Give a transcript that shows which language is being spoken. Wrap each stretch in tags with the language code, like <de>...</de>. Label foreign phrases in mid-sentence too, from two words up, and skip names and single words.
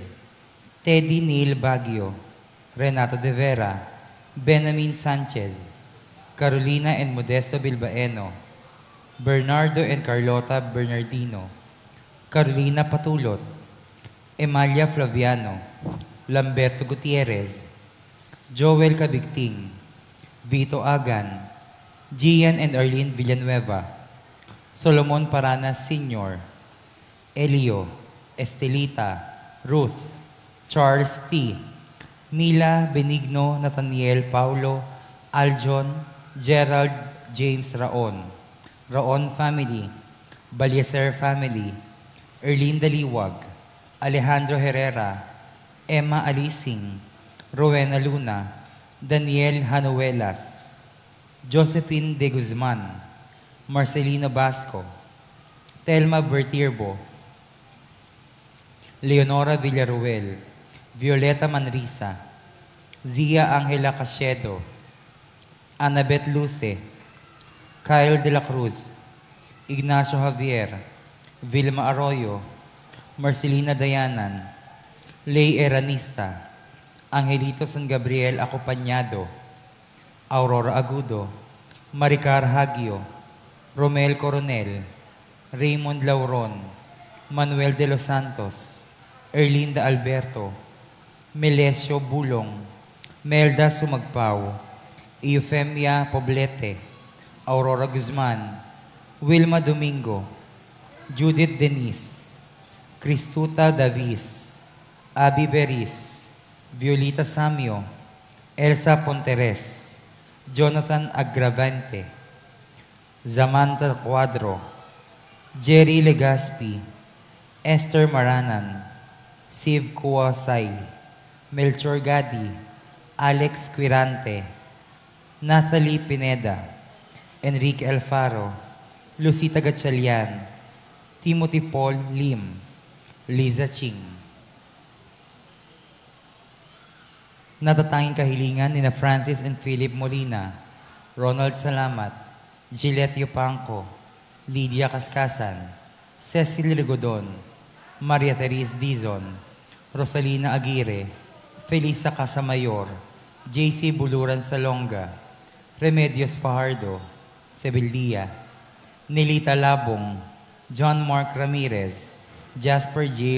<tl>Teddy Neil Baguio, Renato De Vera, Benjamin Sanchez, Carolina and Modesto Bilbaeno, Bernardo and Carlota Bernardino, Carolina Patulot, Emalia Flaviano, Lamberto Gutierrez, Joel Cabigting, Vito Agan, Gian and Arlene Villanueva, Solomon Paranas Sr., Elio, Estelita, Ruth, Charles T., Mila Benigno Nathaniel Paulo, Aljon, Gerald James Raon, Raon family, Balyeser family, Erlene Daliwag, Alejandro Herrera, Emma Alising, Rowena Luna, Daniel Hanuelas, Josephine De Guzman, Marcelino Basco, Telma Bertirbo, Leonora Villaruel, Violeta Manrisa, Zia Angela Casiedo, Annabeth Luce, Kyle De La Cruz, Ignacio Javier, Vilma Arroyo, Marcelina Dayanan, Lay Eranista, Angelito San Gabriel Acompañado, Aurora Agudo, Maricar Hagio, Romel Coronel, Raymond Lauron, Manuel de los Santos, Erlinda Alberto, Melesio Bulong, Melda Sumagpao, Eufemia Poblete, Aurora Guzman, Wilma Domingo, Judith Denise, Cristuta Davis, Abby Beris, Violita Samio, Elsa Ponteres, Jonathan Agravante, Zamanta Cuadro, Jerry Legaspi, Esther Maranan, Siv Kuwasay, Melchor Gadi, Alex Quirante, Nathalie Pineda, Enrique Alfaro, Lucita Gatchalian, Timothy Paul Lim, Liza Ching. Natatanging kahilingan ni na Francis and Philip Molina, Ronald Salamat, Gillette Yupanco, Lydia Kaskasan, Cecil Rigodon, Maria Therese Dizon, Rosalina Aguirre, Felisa Casamayor, JC Buluran Salonga, Remedios Fajardo, Sebeldia, Nelita Labong, John Mark Ramirez, Jasper J.</tl>